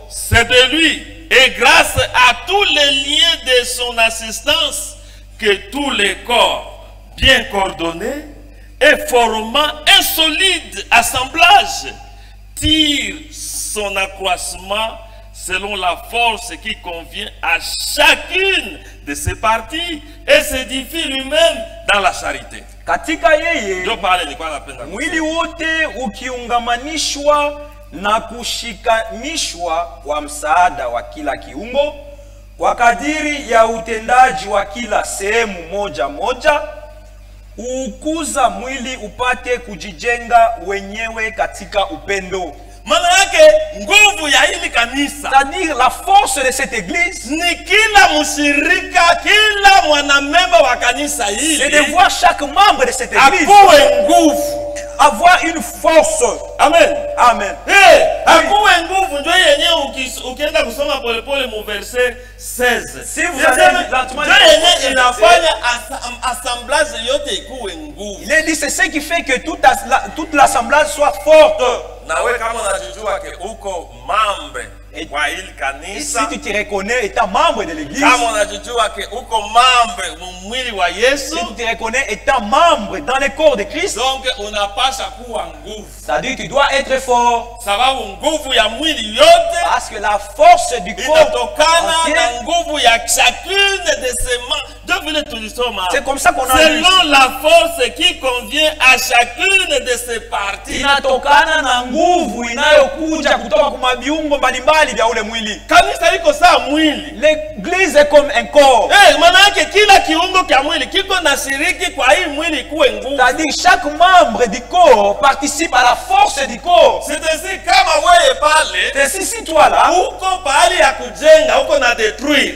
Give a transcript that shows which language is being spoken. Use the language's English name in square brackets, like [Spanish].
[French] C'est de lui et grâce à tous les liens de son assistance que tous les corps bien coordonnés et formant un solide assemblage tirent son accroissement selon la force qui convient à chacune de ses parties et s'édifie lui-même dans la charité. [Swahili] Katika yeye mwili wote ukiungamanishwa na kushikanishwa kwa msaada wa kila kiungo kwa kadiri ya utendaji wa kila sehemu moja moja, ukuza mwili upate kujijenga wenyewe katika upendo. Maana yake nguvu ya hili kanisa, [French] c'est-à-dire la force de cette église, [Swahili] ni kila mshirika, kila mwanamemba wa kanisa hili, [French] c'est de voir chaque membre de cette église [Swahili] akuwe nguvu, [French] avoir une force. Amen. Amen. [Swahili] Akuwe nguvu ndio yenyewe ukienda kusoma pole pole mu verset 16. [French] Si vous avez lentement [Swahili] inafanya assemblage yote ikuwe nguvu. [French] Il est dit c'est ce qui fait que toute l'assemblage soit forte. [Swahili] Na wewe kama unajijua ke uko membre wa hili kanisa, [French] si tu te reconnais étant membre de l'église, [Swahili] kama unajijua ke uko membre mwili wa Yesu, [French] si tu te reconnais étant membre dans le corps de Christ, [Swahili] donc unapasha kuwa nguvu. [French] C'est-à-dire tu dois être fort. [Swahili] Sababu nguvu ya mwili yote, [French] parce que la force du corps [Swahili] inatokana na nguvu ya [French] chacune de ses membres. C'est comme ça qu'on a selon la force qui convient à chacune de ses parties. [Swahili] Inatokana na nguvu inayokuja kutoka kwa viungo mbalimbali vya ule mwili. Kanisa liko sawa mwili. [French] L'église est comme un corps. [Swahili] Maana yake kila kiungo cha mwili kiko na shiriki kwa hii mwili kuwe nguvu. [French] C'est-à-dire chaque membre du corps participe à la force du corps. C'est ainsi [Swahili] kama wewe pale, [French] c'est si toi là, [Swahili] uko pale ya kujenga, uko na détruire.